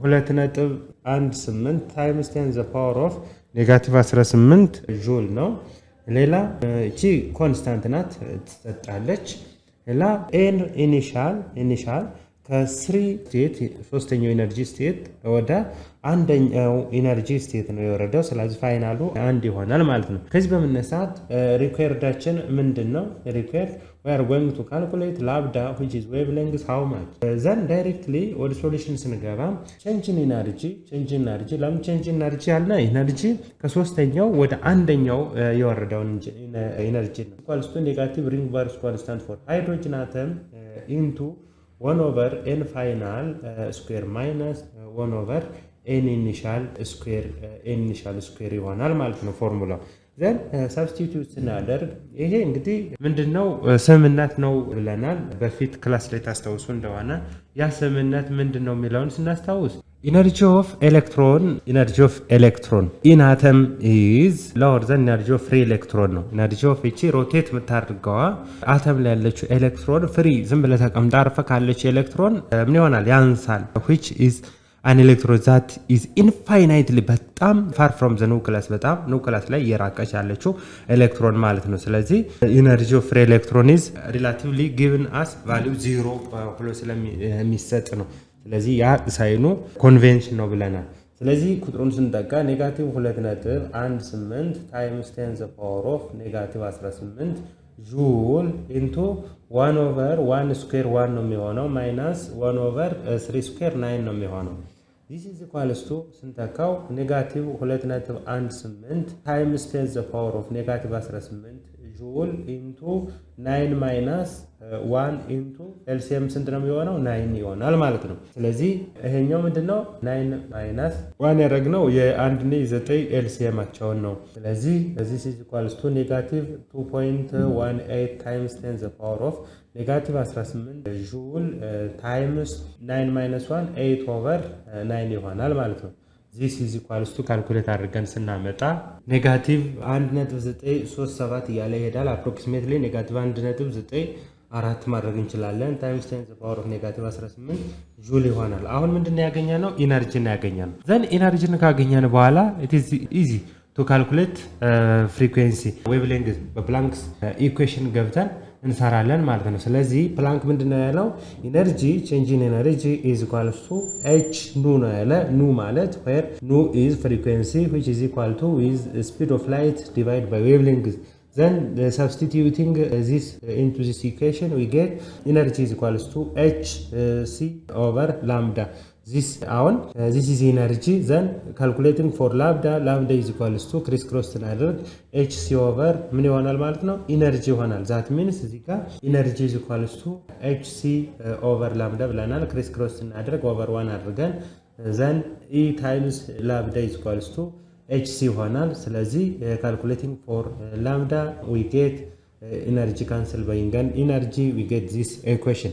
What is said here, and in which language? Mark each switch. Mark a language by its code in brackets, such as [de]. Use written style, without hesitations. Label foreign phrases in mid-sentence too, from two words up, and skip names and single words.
[am] 2.18 [en] times 10 the power of negative 18 joule [am] ነው። ሌላ እቺ ኮንስታንት ናት ትሰጣለች። ሌላ [en] n initial [am] ከ3 ስቴት ሶስተኛው [en] energy state [am] ወደ አንደኛው [en] energy state [am] ነው የወረደው። ስለዚህ ፋይናሉ አንድ ይሆናል ማለት ነው። ከዚህ በመነሳት ሪኳየርዳችን ምንድነው? [en] ሪኳየርድ we are going to calculate lambda which is wavelength how much then directly [am] ወደ ሶሉሽን ስንገባ [en] change in energy ለምን change in energy [am] ያልና ኢነርጂ ከሶስተኛው ወደ አንደኛው የወረደው ኢነርጂ ነው [en] equals to negative ring bars constant for hydrogen atom into 1 over n final square minus 1 over n initial [am] square ይሆናል ማለት ነው ፎርሙላው። [en] then substitute [am] ስናደርግ ይሄ እንግዲህ ምንድነው ስምምነት ነው ብለናል። በፊት ክላስ ላይ ታስታውሱ እንደሆነ ያ ስምምነት ምንድነው የሚለውን ስናስታውስ [en] energy of electron in atom is lower than energy of free electron [am] ነው። [en] energy of [am] እቺ ሮቴት የምታደርገዋ አተም ላይ ያለችው ኤሌክትሮን ፍሪ ዝም ብለ ተቀምጣ አርፈ ካለችው ኤሌክትሮን ምን ይሆናል? ያንሳል። [en] which is an electron that is infinitely [am] በጣም [en] far from the nucleus [am] በጣም ኑክለስ ላይ የራቀች ያለችው ኤሌክትሮን ማለት ነው። ስለዚህ [en] energy of free electron is relatively given as value 0 [am] ብሎ ስለሚሰጥ ነው። ስለዚህ ያ ሳይኑ ኮንቬንሽን ነው ብለናል። ስለዚህ ቁጥሩን ስንጠቃ ኔጋቲቭ 2.18 [en] times 10 the power of negative 18 joule into 1 over 1 square 1 [am] ነው የሚሆነው [en] minus 1 over 3 square 9 [am] ነው የሚሆነው። [en] this is equals to [am] ስንተካው [en] negative 2.18 times 10 the power of negative 18 joule into 9 minus 1 into LCM [am] ስንት ነው የሚሆነው? 9 ይሆናል ማለት ነው። ስለዚህ ይሄኛው ምንድነው 9 ማይነስ 1 ያደረግነው የ1 እና 9 ኤልሲኤማቸውን ነው። ስለዚህ [en] this is equals to negative 2.18 times 10 the power of negative 18 ጁል ታይምስ 9 minus 1 8 over 9 [am] ይሆናል ማለት ነው። [en] this is equals to [am] ካልኩሌት አድርገን ስናመጣ [en] ኔጋቲቭ 1.937 [am] እያለ ይሄዳል። [en] approximately negative 1.94 [am] ማድረግ እንችላለን። [en] ታይምስ 10 the power of negative 18 ጁል [am] ይሆናል። አሁን ምንድነው ያገኘነው? ኢነርጂን ያገኘነው። ዘን ኢነርጂን ካገኘን በኋላ [en] it is easy to calculate frequency wavelength [am] በፕላንክስ ኢኩዌሽን ገብተን እንሰራለን ማለት ነው። ስለዚህ ፕላንክ ምንድነው ያለው? [en] energy change in energy is equals to h nu [am] ነው ያለ። [en] nu ማለት where nu is frequency which is equal to with speed of light divided by wavelength. Then substituting this into this equation we get energy is equals to hc over lambda. this አሁን this is energy then calculating for lambda is equals to criss cross ስናደርግ hc over [am] ምን ይሆናል ማለት ነው ኢነርጂ ይሆናል [en] that means [am] እዚህ ጋር [en] energy is equals to hc over lambda ብለናል criss cross ስናደርግ over 1 አድርገን then e times lambda is equals to hc [am] ይሆናል ስለዚህ [en] calculating for lambda we get energy cancel by energy we get this equation.